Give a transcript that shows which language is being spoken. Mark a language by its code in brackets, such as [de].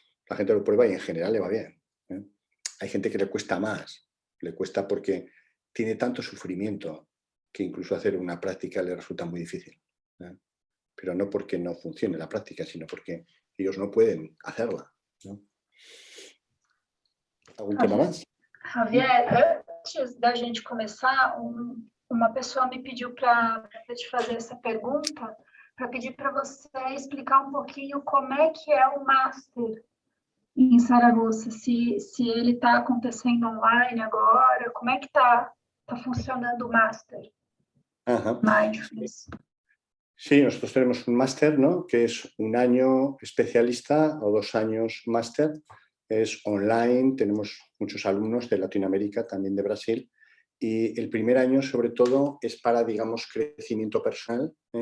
[es] La gente lo prueba y en general le va bien. Hay gente que le cuesta más, le cuesta porque tiene tanto sufrimiento que incluso hacer una práctica le resulta muy difícil. Pero no porque no funcione la práctica, sino porque ellos no pueden hacerla, ¿no? ¿Algún tema más? [pt] Javier, antes da gente começar, uma pessoa me pediu para te fazer essa pergunta, para pedir para você explicar um pouquinho como é que é o Master em Saragoça, se ele está acontecendo online agora, como é que está funcionando o Master Mindfulness. [es] Sí, nosotros tenemos un máster, ¿no? Que es un año especialista o 2 años máster. Es online, tenemos muchos alumnos de Latinoamérica, también de Brasil. Y el primer año, sobre todo, es para, digamos, crecimiento personal.